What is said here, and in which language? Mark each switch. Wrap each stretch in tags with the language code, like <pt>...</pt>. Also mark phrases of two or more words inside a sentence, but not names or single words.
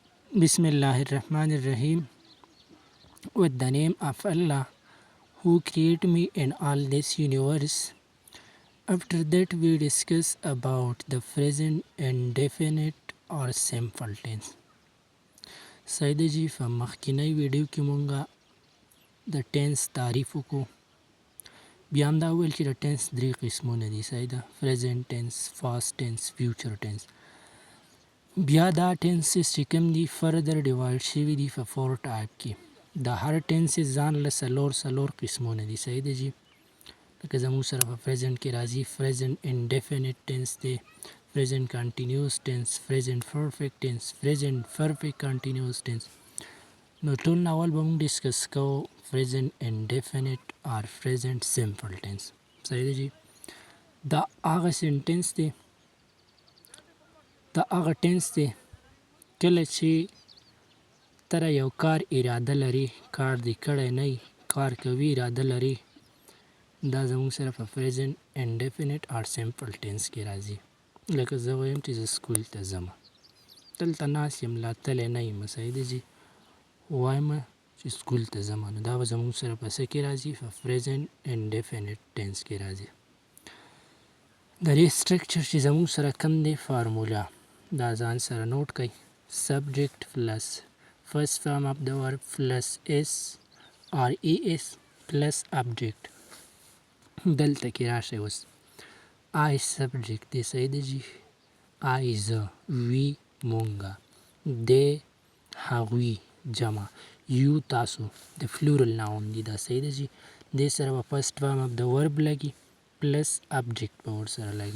<ar>بسم الله الرحمن الرحيم.</ar> <en>With the name of Allah, who created me and all this universe. After that, we discuss about the present indefinite or simple tense.</en> <ps>سیده جی په مخکینی ویډیو کې مونږه د ټینس تعریف وکړو. بیا هم دا وویل چې د ټینس درې قسمونه دي سیده،</ps> <en>present tense, past tense, future tense.</en> <ps>بیا دا ټینسز چې کوم دي</ps> <en>further divide</en> <ps>شوي دي په 4 ټایپ کې.</ps> <en>د هر ټینسز ځان له څلور قسمونه دي سیده جی.</en> <ps>لکه زموږ سره په پریزنټ کې راځي</ps> <en>present indefinite tense</en> <ps>دی،</ps> <en>present continuous tense, present perfect tense, present perfect continuous tense.</en> <ps>نو ټول ناول به موږ ډسکس کوو</ps> <en>present indefinite or present simple tense.</en> <ps>صحیح دی جی. دا هغه سنټنس دی، دا هغه ټینس دی کله چې ته یو کار اراده لري، کار دې کړی نه وي، کار کوي اراده لري، دا زموږ سره په</ps> <en>present indefinite or simple tense</en> <ps>کې راځي. لکه زه وایم چې زه سکول ته ځم، دلته ناست یم، لا تللی نه یم. صحیح دی جي. وایم چې سکول ته ځم، نو دا به زموږ سره په څه کې راځي؟ په</ps> <en>present indefinite tense</en> <ps>کې راځي. د دې سټرکچر چې زموږ سره کوم دی فارمولا، دا ځان سره نوٹ کړئ.</ps> <en>subject plus first form of the verb plus s or es plus object.</en> <ps>دلته کې راشئ اوس</ps> <en>I subject</en> <ps>دی. صحیح دی جی. I زه، وی مونږه، دی هغوی جمع، یو تاسو د</ps> <en>plural noun</en> <ps>دی. دا صحیح دی جی. دې سره به</ps> <en>first form of the verb</en> <ps>لګي</ps> <en>plus object</en> <ps>به ورسره لګي.</ps>